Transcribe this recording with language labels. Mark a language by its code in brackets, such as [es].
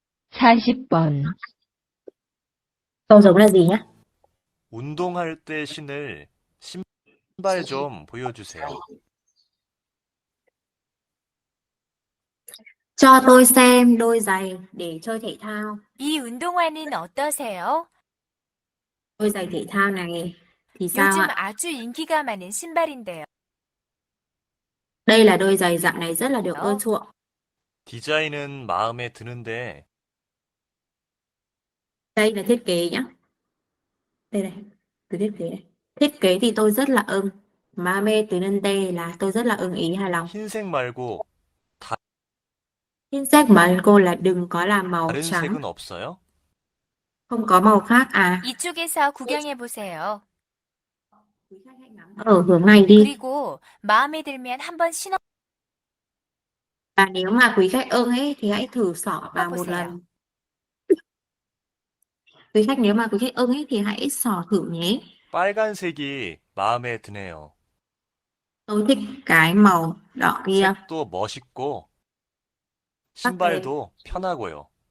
[ko] 사십 번 [vi] Câu giống là gì nhá? [ko] 운동할 때 신을 신발 좀 보여주세요. [vi] Cho tôi xem đôi giày để chơi thể thao. [ko] 이 운동화는 어떠세요? [vi] Đôi giày thể thao này thì sao [ko] 요즘 [vi] ạ? [ko] 아주 인기가 많은 신발인데요. [vi] Đây là đôi giày dạo này rất là được ưa chuộng. [ko] 디자인은 마음에 드는데 [vi] Đây là thiết kế nhá. Đây này, từ thiết kế này. Thiết kế thì tôi rất là ưng. [ko] 마음에 드는데 [vi] là tôi rất là ưng ý hài lòng. [ko] 흰색 말고 흰색 말고 [vi] là đừng có làm màu [ko] 다른 [vi] trắng. [ko] 색은 없어요? [vi] Không có màu khác à? [ko] 이쪽에서 구경해 보세요. [vi] Ở hướng này đi. [ko] 그리고 마음에 들면 한번 신어 [vi] Và nếu mà quý khách ưng ấy thì hãy thử xỏ vào một [ko] 보세요. [vi] lần. Quý khách nếu mà quý khách ưng ấy thì hãy xỏ thử nhé. [ko] 빨간색이 마음에 드네요. [vi] Tôi thích cái màu đỏ kia. [ko] 색도 멋있고 신발도 편하고요.